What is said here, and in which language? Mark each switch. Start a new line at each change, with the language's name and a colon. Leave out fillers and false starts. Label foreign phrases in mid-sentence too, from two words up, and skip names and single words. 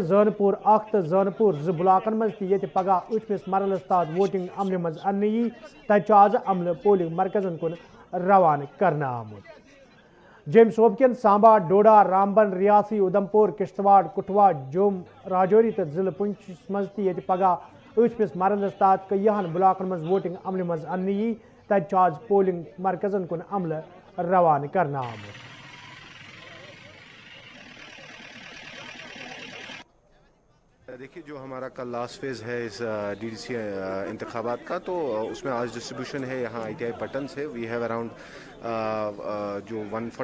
Kashmiri: زانپور اخ تو زانپور بلاکن مز تہ پگہ 8مس مرحلس تحت ووٹنگ عملہ مز ان تتہ آز عملہ پولنگ مرکزن کن روانہ کرنا آمت جیم صوبکن سامبا ڈوڈا رامبن ریاسی ادھمپور کشتواڑ کٹھوا جوم راجوری تو ضلع پنچ مز تہ پگہ 8مس مرحلس تحت کئیہن بلاکن مز ووٹنگ عملہ مز ان تتہ آز پولنگ مرکزن کن عملہ روانہ کرنا آمت
Urdu: دیکھیے جو ہمارا کل
English: last phase
Urdu: ہے اس ڈی ڈی سی انتخابات کا تو اس میں آج ڈسٹریبیوشن ہے یہاں آئی ٹی آئی پٹن سے
English: we have around
Urdu: جو 146